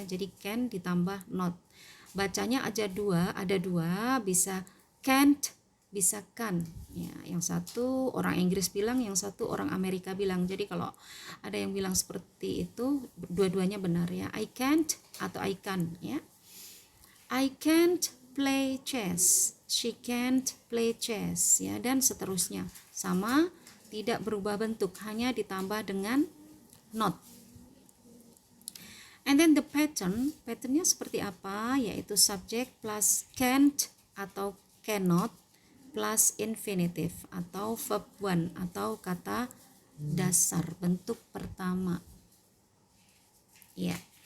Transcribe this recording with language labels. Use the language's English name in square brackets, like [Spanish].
[Indonesian] Jadi can ditambah not. Bacanya ada dua, bisa can't, bisa can ya. Yang satu orang Inggris bilang, yang satu orang Amerika bilang. Jadi kalau ada yang bilang seperti itu, dua-duanya benar ya. [English] I can't [Indonesian] atau I can ya. [English] I can't play chess, she can't play chess [Indonesian] ya, dan seterusnya. Sama, tidak berubah bentuk, hanya ditambah dengan not. [English] And then the [Indonesian] patternnya seperti apa? Yaitu subject plus can't atau cannot plus infinitive atau verb one atau kata dasar bentuk pertama. Ya.